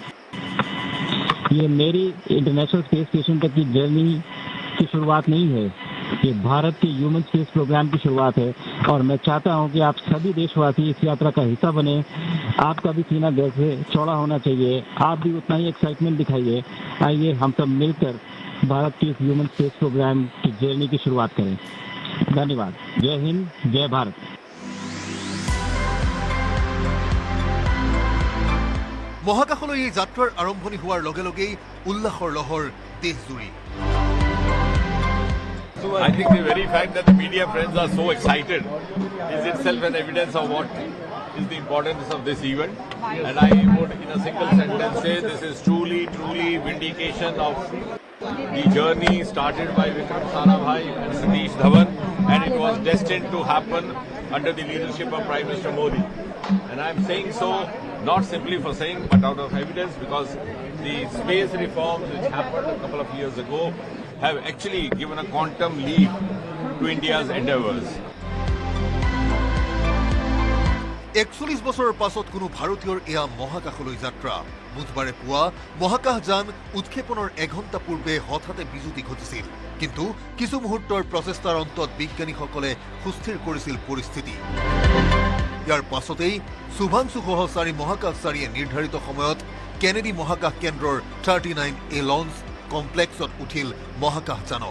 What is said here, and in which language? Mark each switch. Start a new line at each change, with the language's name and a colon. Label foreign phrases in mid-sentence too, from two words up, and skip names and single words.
Hindi: ये मेरी इंटरनेशनल स्पेस स्टेशन तक की जर्नी की शुरुआत नहीं है, ये भारत के
English: human space program
Hindi: की शुरुआत है और मैं चाहता हूं कि आप सभी देशवासी इस यात्रा का हिस्सा बने। आपका भी सीना दिल से चौड़ा होना चाहिए, आप भी उतना ही एक्साइटमेंट दिखाइए। आइए हम सब मिलकर भारत के इस
English: human space program
Hindi: की जर्नी की शुरुआत करें। धन्यवाद। जय हिंद, जय भारत।
Assamese: মহাকাশলৈ এই যাত্ৰাৰ আৰম্ভণি হোৱাৰ লগে লগেই উল্লাসৰ লহৰ দেশজুৰি।
English: I think the very fact that the media friends are so excited is itself an evidence of what is the importance of this event. And I would, in a single sentence, say this is truly vindication of the journey started by Vikram Sarabhai and Satish Dhawan, and it was destined to happen under the leadership of Prime Minister Modi. And I'm saying so not simply for saying, but out of evidence, because the space reforms which happened a couple of years ago have actually given a quantum leap to India's endeavors.
Assamese: 41 বছৰৰ পাছত কোনো ভাৰতীয়ৰ এয়া মহাকাশলৈ যাত্ৰা। বুধবাৰে পুৱা মহাকাশযান উৎক্ষেপণৰ এঘণ্টা পূৰ্বে হঠাতে বিজুতি ঘটিছিল, কিন্তু কিছু মুহূৰ্তৰ প্ৰচেষ্টাৰ অন্তত বিজ্ঞানীসকলে সুস্থিৰ কৰিছিল পৰিস্থিতি। ইয়াৰ পাছতেই শুভাংশুসহ 4 মহাকাশচাৰীয়ে নিৰ্ধাৰিত সময়ত কেনেডি মহাকাশ কেন্দ্ৰৰ 39A লঞ্চ কমপ্লেক্সত উঠিল মহাকাশযানত।